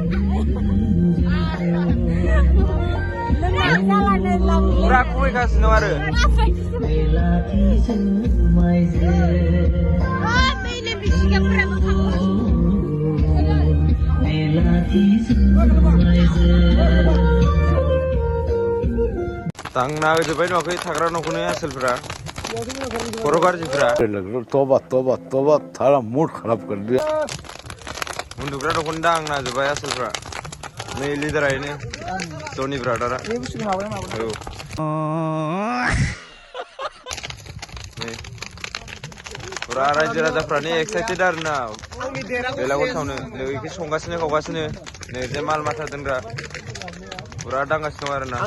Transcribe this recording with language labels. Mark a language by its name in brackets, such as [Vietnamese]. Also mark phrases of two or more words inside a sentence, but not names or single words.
[Bodo] पुरा खुबैगासिनो आरो दांना होजोब्बाय नुवाखै थाग्रा न'खौनो आसोलफ्रा खर' गाज्रिफ्रा [Hindi] तौबा तौबा तौबा थारा मूड खराब कर दिया [Bodo] उन्दुग्रा न'खौनो दांना होजोब्बाय आसोलफ्रा नै लिडारा इनो जनि ब्रादारा औ नै पुरा रायजो राजाफ्रानो एक्साइटेड आरोना बेलागुर सावनो नै इखो संगासिनो खावगासिनो नै जे माल माथा दोनग्रा पुरा दांगासिनो दं आरोना